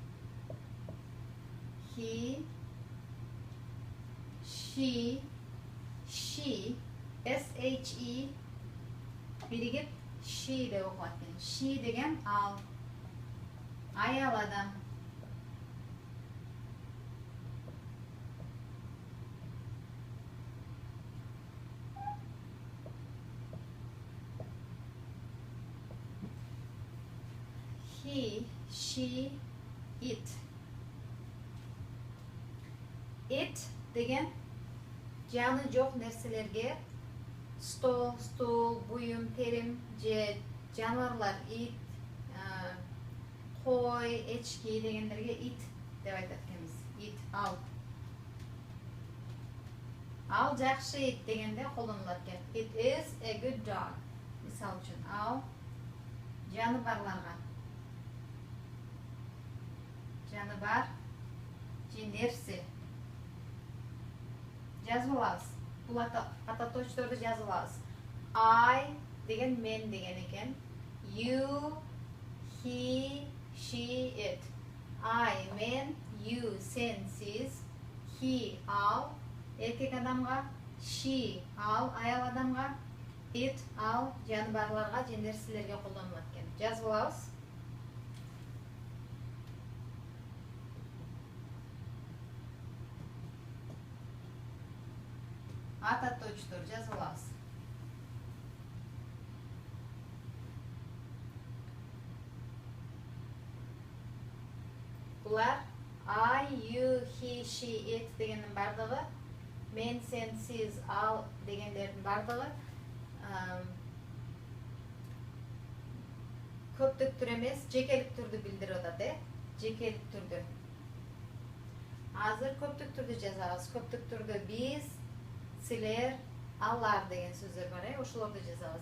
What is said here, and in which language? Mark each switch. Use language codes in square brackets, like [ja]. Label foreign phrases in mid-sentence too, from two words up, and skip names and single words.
[en] He, she, [ky] S-H-E биригип she деп окулат экен. She деген ал. Аял адам. [en] He, she, it. [ky] It деген жаны жок нерселерге стол, стул, буюм, терим же жаныбарлар, ит, кой, эчки дегендерге ит деп айтат экенбиз. Ит, ал. Ал жакшы ит дегенде колдонулат экен. [en] It is a good dog. [ky] Мисал үчүн, ал жаныбарларга. Жаныбар же нерсе. Жазып алабыз. Бул ататоочторду жазып алабыз. I деген мен деген экен. [en] You, he, she, it. [ky] I мен, you сен, сиз, he ал, эркек адамга, she ал, аял адамга, it ал, жаныбарларга же нерселерге колдонулат экен. Жазып алабыз. Ататоочтор жазып алабыз. Булар [en] I, you, he, she, it [ky] дегендин бардыгы, мен, сен, сиз, ал дегендердин бардыгы көптүк түр эмес, жекелик түрдү билдирип атат, Жекелик түрдү. Азыр көптүк түрдү жазабыз. Көптүк түрдө биз, силер, алар деген сөздөр бар, ошолорду жазабыз.